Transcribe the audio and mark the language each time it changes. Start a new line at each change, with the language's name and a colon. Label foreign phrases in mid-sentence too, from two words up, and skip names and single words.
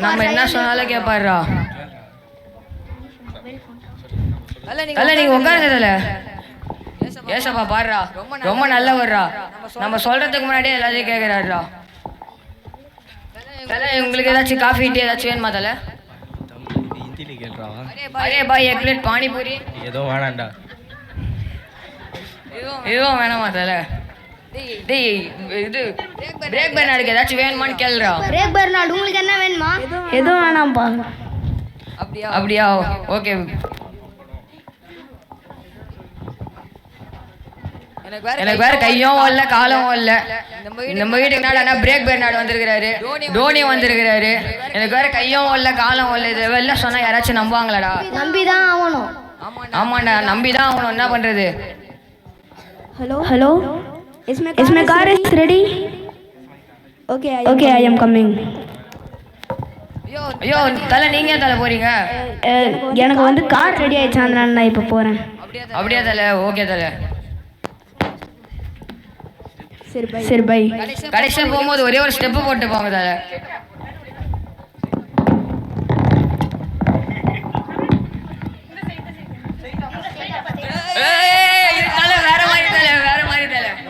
Tamil: நம்ம என்ன சொன்னாலும் கேட்பாருடா. தல நீங்க உட்காருங்க தல. ஏசப்பா பாருடா, ரொம்ப நல்லவர்ரா. நம்ம சொல்றதுக்கு முன்னாடியே எல்லாத்தையும் கேட்கிறாருடா. தல உங்களுக்கு ஏதாச்சும்
English: coffee tea
Tamil: ஏதாச்சும் வேணுமா தல?
Hindi: अरे भाई, एक प्लेट पानी पूरी
Tamil: ஏதோ வேணாண்டா. இதுவும் வேணாமா தல? டேய் இது பிரேக் பெர்னார்டுக்கு ஏதாச்சும் வேணுமான்னு கேளுடா. பிரேக் பெர்னார்டு உங்களுக்கு என்ன வேணுமா? எதுவும் வேணாம்ப்பா. அப்படியா? ஓகே. எனக்கு வேற கையும் வரல காலம் வரல. நம்ம வீட்டுக்கு என்னடா பிரேக் பெர்னார்டு வந்திருக்கிறாரு, டோனி வந்திருக்கிறாரு. எனக்கு வேற கையும் வரல காலம் வரல. இதை வெளில சொன்னா யாராச்சும் நம்புவாங்களாடா? நம்பிதான் ஆகணும். ஆமாண்டா, நம்பிதான் ஆகணும். என்ன பண்றது?
English: Hello, is my car is ready? Okay, I am coming.
Tamil: ஐயோ தல, நீங்க ஏன் தல போறீங்க? எனக்கு வந்து
English: car ready
Tamil: ஆயிடுச்சு, அதனால நான் இப்போ போறேன். அப்படியா தல? ஓகே தல. சரி பை. கடைசியா போகும்போது ஒரே ஒரு ஸ்டெப் போட்டு போங்க தல. வேற மாதிரி தல, வேற மாதிரி தல.